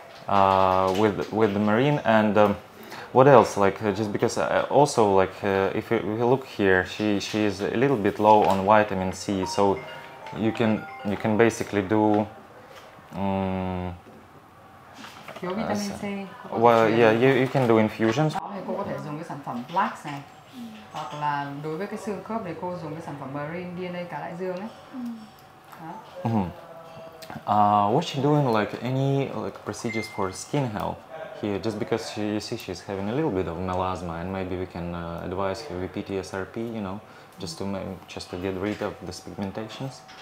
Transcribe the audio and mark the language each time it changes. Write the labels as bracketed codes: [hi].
[en] With the marine and what else? Like just because also like if you look here, she is a little bit low on vitamin C, so you can basically do. [vi] Thiếu vitamin C. [en] Well, yeah, you can do infusions. [vi] Thì cô có thể dùng cái sản phẩm Flax này, hoặc là đối với cái xương khớp thì cô dùng cái sản phẩm Marine DNA cá đại dương ấy. [en] Was she doing like any procedures for skin health here? Just because you see she's having a little bit of melasma, and maybe we can advise her with PTSRP, just to get rid of these pigmentations.